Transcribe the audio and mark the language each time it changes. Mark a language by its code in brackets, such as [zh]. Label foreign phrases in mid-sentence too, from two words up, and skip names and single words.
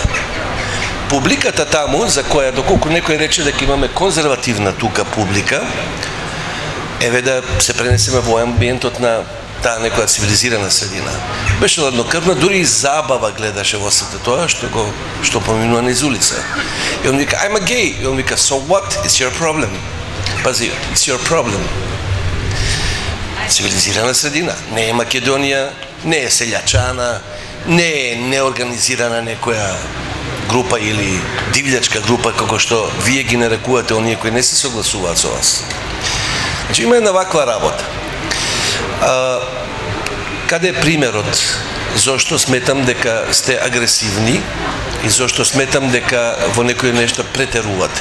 [mk] Публиката таму, за која доколку некој рече дека имаме конзервативна тука публика, еве да се пренесеме во амбиентот на таа некоја цивилизирана средина. Беше ладнокрвна, дури и забава гледаше во сето тоа што поминува низ улица. И он вика, [en] I'm a gay. [mk] И он вика, [en] so what? It's your problem. [mk] Пази, [en] it's your problem. [mk] Цивилизирана средина. Не е Македонија, не е селјачана, не е неорганизирана некоја група или дивљачка група, како што вие ги нарекувате оние кои не се согласуваат со вас. Значи, има една ваква работа. Каде е примерот зошто сметам дека сте агресивни и зошто сметам дека во некои нешта претерувате?